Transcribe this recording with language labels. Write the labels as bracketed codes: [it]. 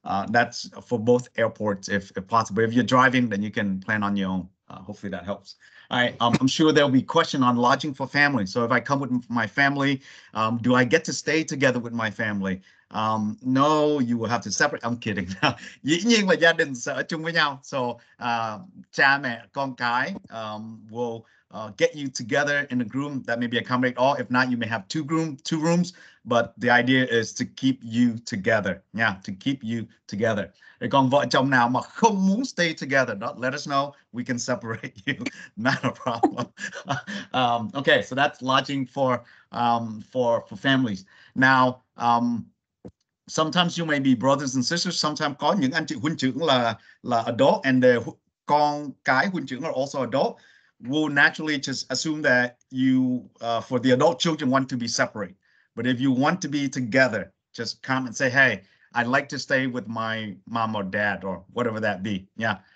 [en] That's for both airports if possible. If you're driving, then you can plan on your own. Hopefully that helps. All right, I'm sure there'll be question on lodging for family. So if I come with my family, do I get to stay together with my family? No, you will have to separate. I'm kidding. [vi] Dĩ nhiên là gia đình sẽ ở chung với nhau. [en] So [vi] cha mẹ con cái [en] will get you together in a room that maybe accommodate all. If not, you may have two rooms. But the idea is to keep you together. Yeah, to keep you together. [vi] Còn vợ chồng nào mà không muốn [en] stay together, let us know. We can separate you. Not a problem. Okay, so that's lodging for families. Now, sometimes you may be brothers and sisters. Sometimes [vi] có những anh chị huynh trưởng là [en] adult, and the [vi] con cái huynh trưởng [en] are also adult. We'll naturally just assume that you, for the adult children, want to be separate. But if you want to be together, just come and say, hey, I'd like to stay with my mom or dad or whatever that be. Yeah.